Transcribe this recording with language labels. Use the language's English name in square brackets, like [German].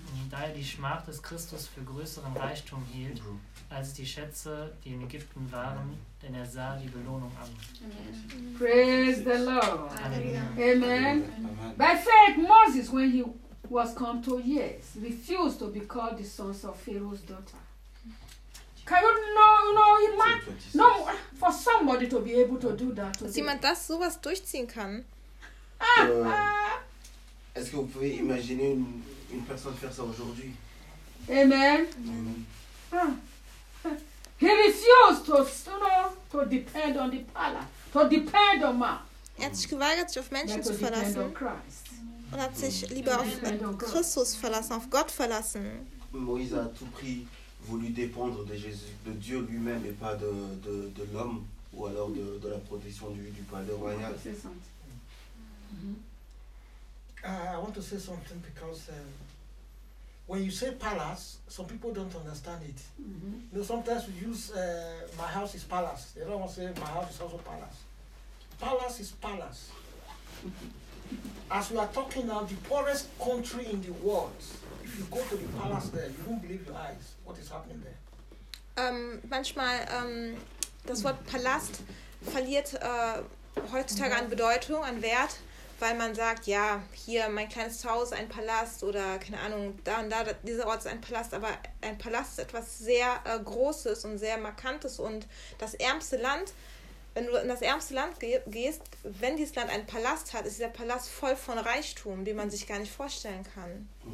[German] Da er die Schmach des Christus für größeren Reichtum hielt, als die Schätze, die in Ägypten waren, denn er sah die Belohnung an. [English] Amen. Praise the Lord. Amen. By faith, Moses, when he was come to years, refused to be called the sons of Pharaoh's daughter. Can you know, for somebody to be able to do that? [German] Dass jemand das sowas durchziehen kann? [French] Est-ce que vous pouvez imaginer une personne faire ça aujourd'hui? [English] Amen. Amen. He refused to, you know, to depend on the power, to depend on man. [German] Er hat sich geweigert, sich auf Menschen zu verlassen. [English] Depend on Christ. [German] Und hat sich lieber auf Christus verlassen, auf Gott verlassen. [French] Moïse a tout prix voulu dépendre de Jésus, de Dieu lui-même et pas de l'homme ou alors de la protection du palais royal. [English] I want to say something because when you say palace, some people don't understand it. Mm-hmm. You know, sometimes we use my house is palace. They don't want to say my house is also palace. Palace is palace. As we are talking now, the poorest country in the world, if you go to the palace there, you won't believe your eyes what is happening there. [German] Manchmal, das Wort Palast verliert heutzutage an Bedeutung, an Wert. Weil man sagt, ja, hier mein kleines Haus, ein Palast oder keine Ahnung, da und da, dieser Ort ist ein Palast, aber ein Palast ist etwas sehr Großes und sehr Markantes und das ärmste Land, wenn du in das ärmste Land gehst, wenn dieses Land einen Palast hat, ist dieser Palast voll von Reichtum, den man sich gar nicht vorstellen kann.